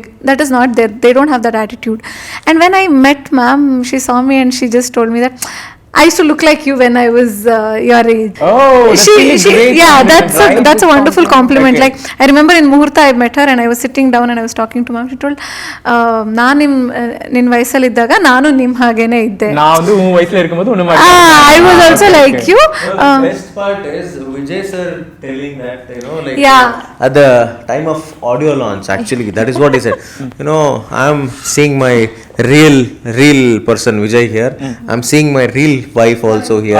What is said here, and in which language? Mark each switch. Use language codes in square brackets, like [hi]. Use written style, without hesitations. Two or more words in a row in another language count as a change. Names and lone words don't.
[en] That is not there. They don't have that attitude. And when I met ma'am, she saw me and she just told me that I used to look like you when I was your age. Oh, that's really great yeah, compliment, right? that's a wonderful compliment. Okay. Like, I remember in Muhurta I met her and I was sitting down and I was talking to ma'am. She told, [kn] ನಾನು ನಿನ್ನ ವಯಸ್ಸಲ್ಲಿದ್ದಾಗ ನಾನು ನಿಮ್ಮ ಹಾಗೇನೆ ಇದ್ದೆ. [ta] நான் வந்து உன் வயசுல இருக்கும்போது ஒண்ணு [en] I was also like you. The best part is Vijay sir telling that, you know, like Yeah. at the time of audio launch, actually, that is what he said. You know, I'm seeing my real person Vijay here. I'm seeing my real wife also here.